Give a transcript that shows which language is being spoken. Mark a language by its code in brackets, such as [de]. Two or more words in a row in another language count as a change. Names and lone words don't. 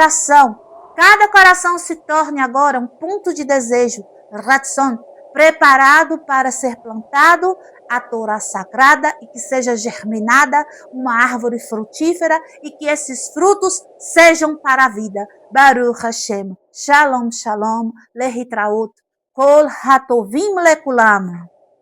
[pt] coração se torne agora um ponto de desejo, Ratzon, preparado para ser plantado a Torá sagrada e que seja germinada uma árvore frutífera e que esses frutos sejam para a vida. [he] ברוך השם. שלום, שלום, להתראות, כל הטובים לכולם.